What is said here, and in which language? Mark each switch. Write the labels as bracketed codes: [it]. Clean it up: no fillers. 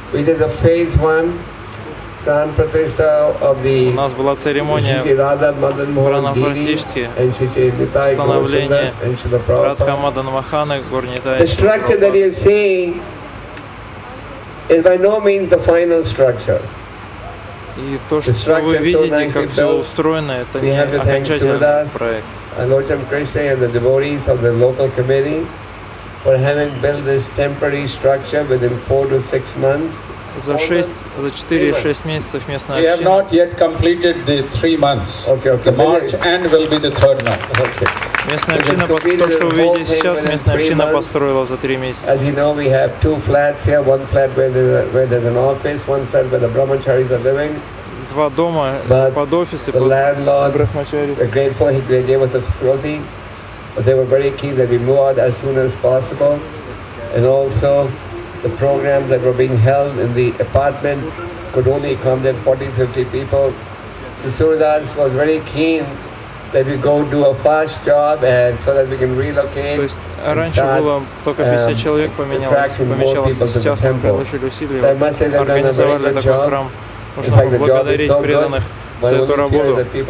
[en] we did the phase 1 Pran Pratishtha of the [ru] у нас была церемония Пранапратишки, становления Радха Мадана Моханы, Гурнитай. [en] The structure that you see is by no means the final structure. [ru] И то, что вы видите, как все устроено, это не окончательный проект. [en] Alocham Krishna and the devotees of the local committee for having built this temporary structure within 4 to 6 months. [ru] За 4-6 месяцев местная [en] We have [ru] община. [en] not yet completed the 3 months. Okay. The March end will be the 3rd month. Okay. [ru] Местная община, то, что вы видите сейчас, местная община построила за 3 месяца. [en] As you know, we have 2 flats here. One flat where there's an office, one flat where the brahmacharis are living. [ru] 2 дома под офис и [en] The [ru] под [en] landlord, [ru] брахмачари. [en] we're grateful he gave us the facility, but they were very keen that we move out as soon as possible. And also, the programs that were being held in the apartment could only accommodate 40-50 people. So Surdas was very keen that we go do a fast job and so that we can relocate. [ru] То есть раньше было только 50 человек помещалось, сейчас мы приложили усилия, организовали такой храм. Нужно поблагодарить преданных за эту работу.